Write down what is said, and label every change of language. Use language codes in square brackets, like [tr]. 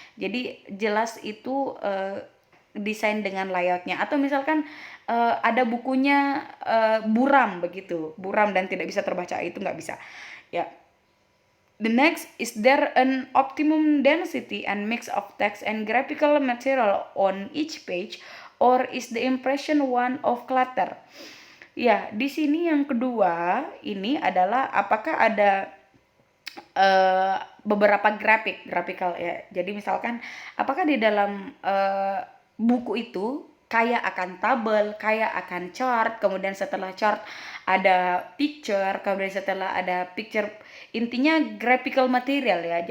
[id] Jadi jelas itu desain dengan layoutnya. Atau misalkan ada bukunya buram begitu, buram dan tidak bisa terbaca, itu nggak bisa ya. [en] The next, is there an optimum density and mix of text and graphical material on each page, or is the impression one of clutter? [id] Ya, di sini yang kedua ini adalah apakah ada beberapa graphical ya. Jadi misalkan apakah di dalam buku itu kaya akan tabel, kaya akan chart, kemudian setelah chart ada picture, kemudian setelah ada picture, intinya graphical material ya.